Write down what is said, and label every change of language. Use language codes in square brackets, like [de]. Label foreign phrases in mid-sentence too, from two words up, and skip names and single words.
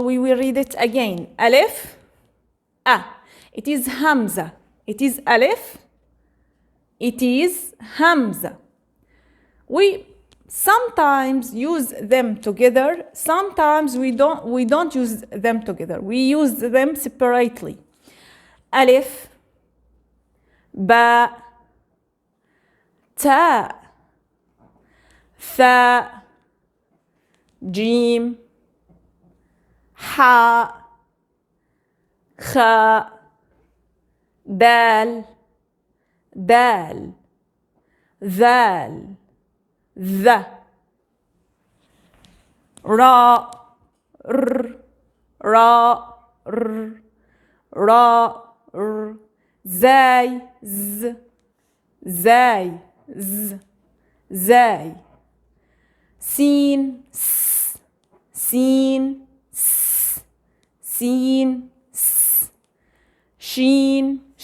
[en] We will read it again. Alif. It is Hamza. It is Alif. It is Hamza. We sometimes use them together. Sometimes we don't use them together. We use them separately. Alif, [ar] باء، تاء، ثاء, جيم، حاء، خاء, dal, ذال, ذا, را, زاي, زاي, سين, سين, شين,